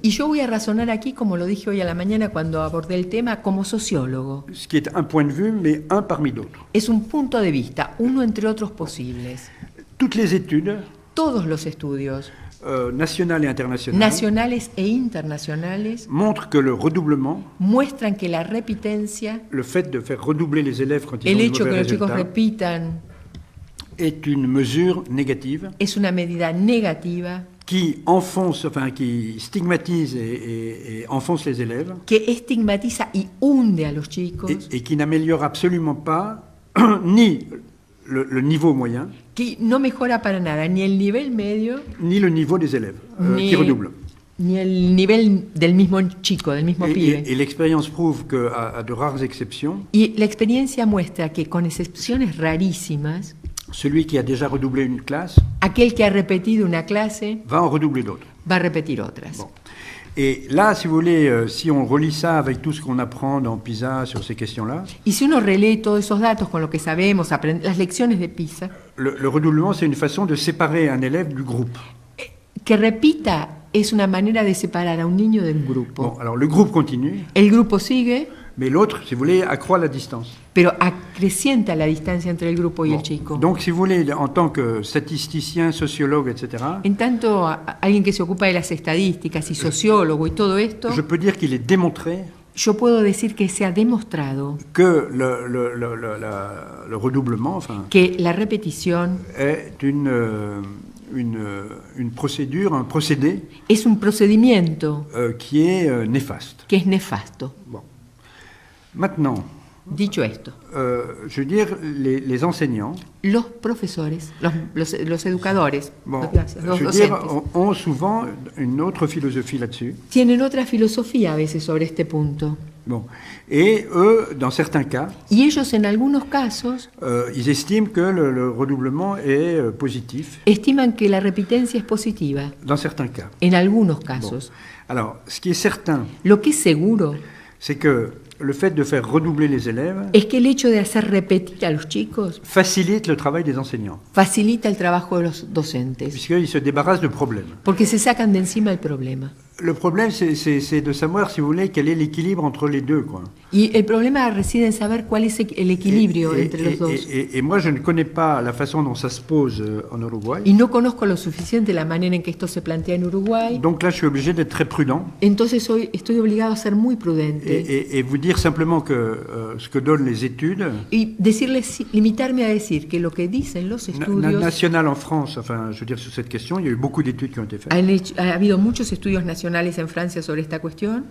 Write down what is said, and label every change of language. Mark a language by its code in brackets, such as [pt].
[es] Y yo voy a razonar aquí, como lo dije hoy a la mañana cuando abordé el tema, como sociólogo. [fr] Ce qui est un point de vue, mais un parmi d'autres. [es] Es un punto de vista, uno entre otros posibles. [fr] Toutes les études, [es] todos los estudios, [fr] nationales et internationales, [es] nacionales e internacionales, [fr] montrent que le redoublement, [es] muestran que la repitencia, [fr] le fait de faire redoubler les élèves quand ils [es] el [fr] ont de [es] hecho que [fr] mauvais [es] los chicos [fr] résultats, [es] repitan, [fr] est une mesure négative [es] es una medida negativa [fr] qui enfonce, enfin qui stigmatise et enfonce les élèves [es] que estigmatiza y hunde a los chicos [fr] et qui n'améliore absolument pas ni le niveau moyen, [es] que no mejora para nada ni el nivel medio [fr] ni le niveau des élèves qui redoublent. [es] Ni el nivel del mismo chico, del mismo pibe. [fr] Et l'expérience prouve qu'à de rares exceptions, [es] y la experiencia muestra que con excepciones rarísimas, [fr] celui qui a déjà redoublé une classe, [es] aquel que ha repetido una clase, [fr] va en redoubler d'autres. [es] Va a repetir otras. [fr] Bon. Et là, si vous voulez, si on relie ça avec tout ce qu'on apprend dans PISA sur ces questions-là, [es] y si uno relee todos esos datos con lo que sabemos, las lecciones de PISA, [fr] le redoublement, c'est une façon de séparer un élève du groupe. [es] Que repita es una manera de separar a un niño del grupo. [fr] Bon, alors le groupe continue. [es] El grupo sigue. [fr] Mais l'autre, si vous voulez, accroît la distance. [es] Pero acrecienta la distancia entre el grupo y el chico. [fr] Donc, si vous voulez, en tant que statisticien, sociologue, etc. [es] En tanto, alguien que se ocupa de las estadísticas y sociólogo y todo esto. [fr] Je peux dire qu'il est démontré. [es] Yo puedo decir que se ha demostrado [fr] que le redoublement, enfin, [es] que la repetición [fr] est une procédure, un procédé. [es] Es un procedimiento [fr] qui est néfaste. [es] Que es nefasto. [fr] Bon. Maintenant, [es] dicho esto, [fr] je veux dire, les enseignants, [es] los profesores, los educadores, [fr] bon, [es] los [fr] je veux [es] docentes, [fr] dire, ont souvent une autre philosophie là-dessus. [es] Tienen otra filosofía a veces sobre este punto. [fr] Bon. Et eux, dans certains cas, [es] y ellos en algunos casos, [fr] ils estiment que le redoublement est positif. [es] Estiman que la repitencia es positiva. [fr] Dans certains cas. [es] En algunos casos. [fr] Bon. Alors, ce qui est certain, [es] lo que es seguro, [fr] c'est que le fait de faire redoubler les élèves [es] es que el hecho de hacer repetir a los chicos [fr] facilite le travail des enseignants. [es] Facilita el trabajo de los docentes. [fr] Puisqu'ils se débarrassent de problèmes. [es] Porque se sacan de encima el problema. [fr] Le problème, c'est de savoir, si vous voulez, quel est l'équilibre entre les deux, quoi. [es] Y el problema reside en saber cuál es el equilibrio entre los dos. [fr] Et moi, je ne connais pas la façon dont ça se pose en Uruguay. [es] Y no conozco lo suficiente la manera en que esto se plantea en Uruguay. [fr] Donc là, je suis obligé d'être très prudent. [es] Entonces hoy estoy obligado a ser muy prudente. [fr] Et vous dire simplement que ce que donnent les études. [es] Y decirles, limitarme a decir que lo que dicen los estudios. [fr] National en France, enfin, je veux dire sur cette question, il y a eu beaucoup d'études qui ont été faites. [es] Ha habido muchos estudios nacionales en Francia sobre esta cuestión.